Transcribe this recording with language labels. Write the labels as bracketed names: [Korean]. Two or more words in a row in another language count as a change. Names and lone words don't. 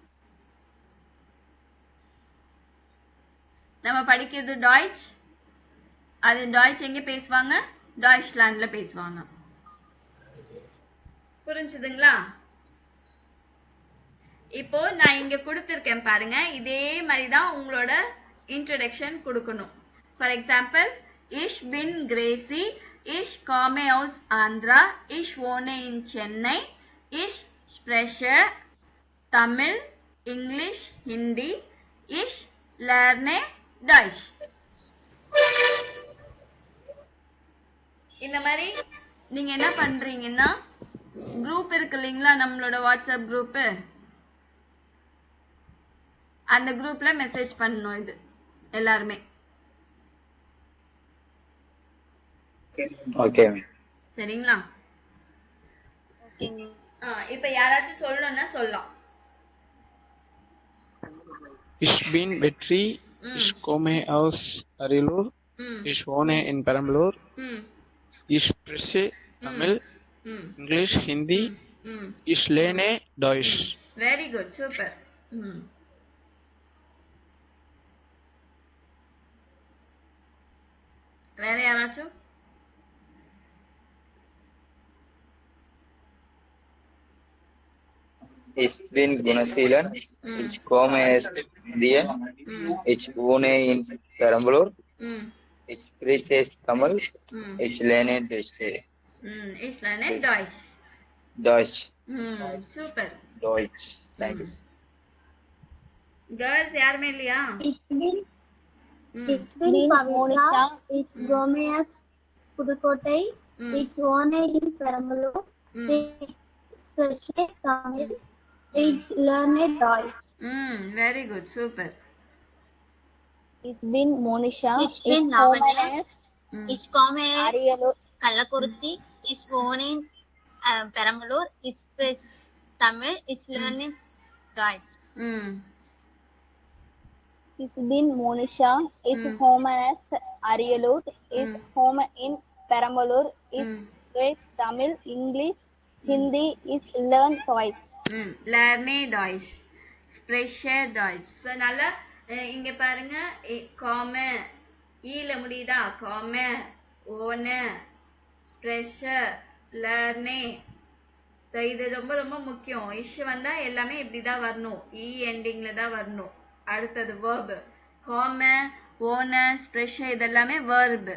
[Tamil] நம்ம படிக்கிறது டாய்ச், அது டாய்ச் எங்க பேசுவாங்க டாய்ச்லாண்ட்ல பேசுவாங்க. புரிஞ்சுதுங்களா? இப்போ நான் இங்க கொடுத்திருக்கேன் பாருங்க, இதே மாதிரி தான் உங்களோட இன்ட்ரோடக்ஷன் கொடுக்கணும். [English] for example [German] ich bin Gracie, ich komme aus Andhra, ich wohne in Chennai, ich spreche Tamil, English, Hindi, ich lerne Deutsch. [Tamil] இந்த மாதிரி நீங்க என்ன பண்றீங்கன்னா குரூப் இருக்கு இல்லைங்களா நம்மளோட வாட்ஸ்அப் குரூப், அந்த குரூப்ல மெசேஜ் பண்ணணும் இது எல்லாருமே. ஓகே சரிங்களா? இப்ப யாராச்சும் சொல்லணும்னா சொல்லலாம். [German] Ich bin Vetri, ich komme aus Arilur, ich wohne in Perambalur, ich spreche Tamil, English, Hindi, ich lerne Deutsch. [English] very good, [Tamil] சூப்பர். வேற யாராச்சும்? [German] Ich bin Gunasilan, ich komme aus India, ich wohne in Perambalur, ich spreche Tamil, ich lerne Deutsch. Ich lerne Deutsch. Deutsch. [Tamil] சூப்பர். [German] Deutsch. [English] Thank you. [Tamil] கேர்ள்ஸ் யாருமே இல்லையா? [German] Ich bin Monisha. Ich komme aus Pudukkottai. Ich wohne in Perambalur. Ich spreche Tamil. Ich lerne Deutsch. [English] Very good, super. [German] Ich bin Monisha. Ich bin Lavanya. Ich komme Arielu. Kallakurchi. Ich wohne in Perambalur. Ich spreche Tamil. Ich lerne Deutsch. Ich bin Monisha. Ich komme aus Arielu. Ich wohne in Perambalur. Ich spreche Tamil, English, Hindi. Ich lerne Deutsch. Lerne Deutsch. Spreche Deutsch. [Tamil] So நல்லா இங்க பாருங்க, காம ஈல முடியுதா? [German] komme, wohne, spreche, lerne. [Tamil] ஸோ இது ரொம்ப ரொம்ப முக்கியம். இஷ் வந்தா எல்லாமே இப்படிதான் வரணும், இ எண்டிங்ல தான் வரணும். அடுத்தது வேர்பு, [German] komme, wohne, spreche [Tamil] இதெல்லாமே வேர்பு.